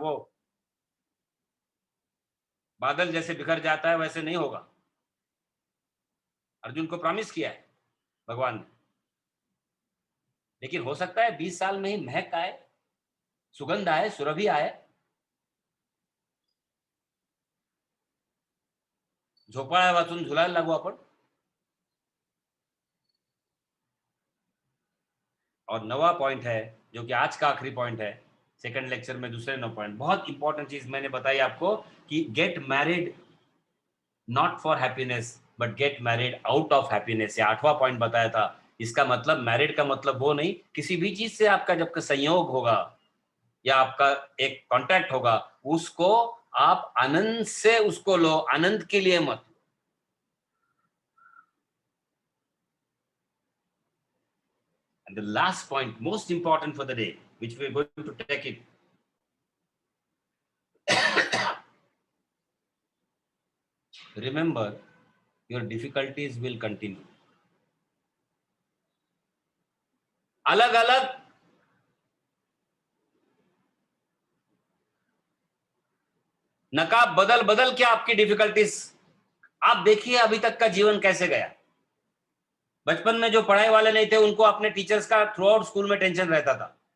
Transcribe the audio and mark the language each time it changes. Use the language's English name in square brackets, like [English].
[Hindi] वो बादल जैसे बिखर जाता है वैसे नहीं होगा. अर्जुन को प्रॉमिस किया है भगवान ने. लेकिन हो सकता है 20 साल में ही महक आए, सुगंध आए, सुरभि आए. [Marathi] झोपाळ्या वाचून झुलायला लागू आपण. [Hindi] और नवा पॉइंट है, जो कि आज का आखिरी पॉइंट है, सेकंड लेक्चर में दूसरे 9 पॉइंट। बहुत इंपॉर्टेंट चीज मैंने बताई आपको कि [English] Get married not for happiness but get married out of happiness. [Hindi] ये 8वां पॉइंट बताया था। इसका मतलब मैरिड का मतलब वो नहीं, किसी भी चीज से आपका जब संयोग होगा या आपका एक कांटेक्ट होगा, उसको आप आनंद से उसको लो, आनंद के लिए मत। [English] And the last point, most important for the day, which we are going to take it. Remember, your difficulties will continue. [Hindi] अलग अलग नकाब बदल बदल के आपकी डिफिकल्टीज, आप देखिए अभी तक का जीवन कैसे गया। बचपन में जो पढ़ाई वाले नहीं थे उनको अपने टीचर्स का थ्रू आउट स्कूल में टेंशन रहता था।